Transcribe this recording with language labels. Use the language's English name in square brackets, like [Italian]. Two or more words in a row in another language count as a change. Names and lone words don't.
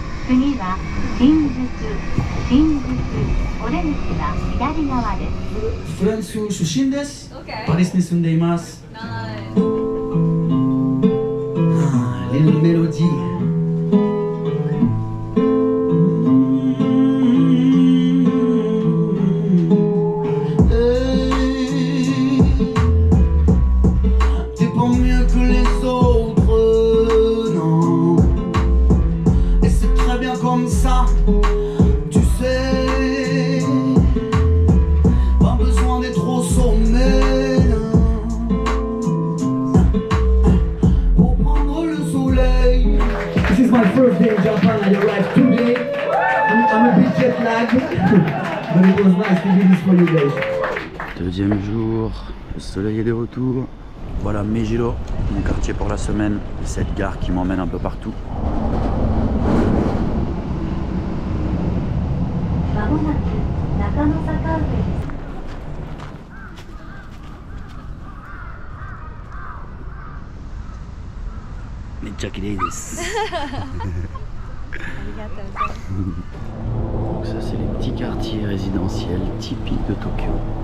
[Japanese] 次は新宿お出口は左側です。フランス出身です。パリスに住んでいます。 [French] Les mélodies. T'es pas mieux que les autres, non. Et c'est très bien comme ça, tu sais. Pas besoin d'être au sommet, pour prendre le soleil. [English] This is my first day in Japan. I arrived today. I'm a bit jet lagged, but it was nice to do this for you guys. [French] Deuxième jour, le soleil est de retour. Voilà Meijiro, mon quartier pour la semaine. Et cette gare qui m'emmène un peu partout. Donc ça c'est les petits quartiers résidentiels typiques de Tokyo.